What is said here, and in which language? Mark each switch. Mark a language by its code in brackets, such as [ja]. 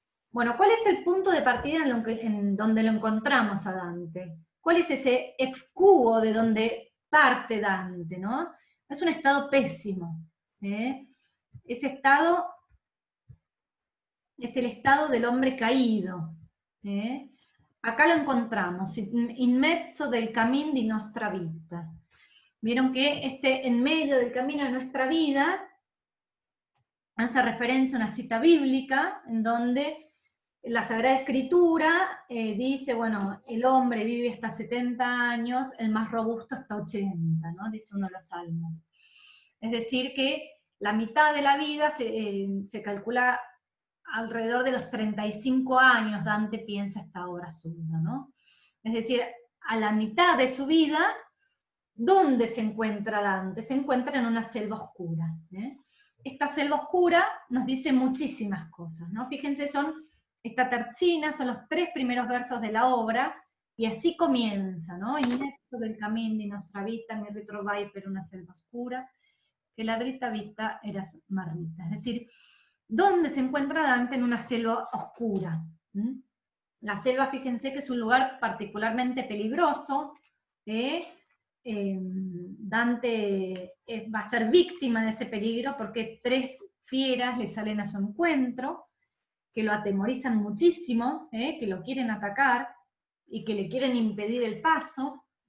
[es] Bueno, ¿cuál es el punto de partida en donde lo encontramos a Dante? ¿Cuál es ese ex quo de donde parte Dante, ¿no? Es un estado pésimo. Ese estado es el estado del hombre caído. Acá lo encontramos, [it] in mezzo del camino di nostra vita. [es] Vieron que en medio del camino de nuestra vida hace referencia a una cita bíblica en donde la Sagrada Escritura dice, bueno, el hombre vive hasta 70 años, el más robusto hasta 80, ¿no? Dice uno de los salmos. Es decir, que la mitad de la vida se calcula alrededor de los 35 años, Dante piensa esta obra suya, ¿no? Es decir, a la mitad de su vida, ¿dónde se encuentra Dante? Se encuentra en una selva oscura. Esta selva oscura nos dice muchísimas cosas, ¿no? Fíjense, esta terzina, son los 3 primeros versos de la obra, y así comienza, ¿no? [it] In mezzo del cammin di nostra vita mi ritrovai per una selva oscura, que la dritta vita era marrita. [es] Es decir, ¿dónde se encuentra Dante? En una selva oscura. La selva, fíjense que es un lugar particularmente peligroso. Dante va a ser víctima de ese peligro porque 3 fieras le salen a su encuentro, que lo atemorizan muchísimo, que lo quieren atacar y que le quieren impedir el paso.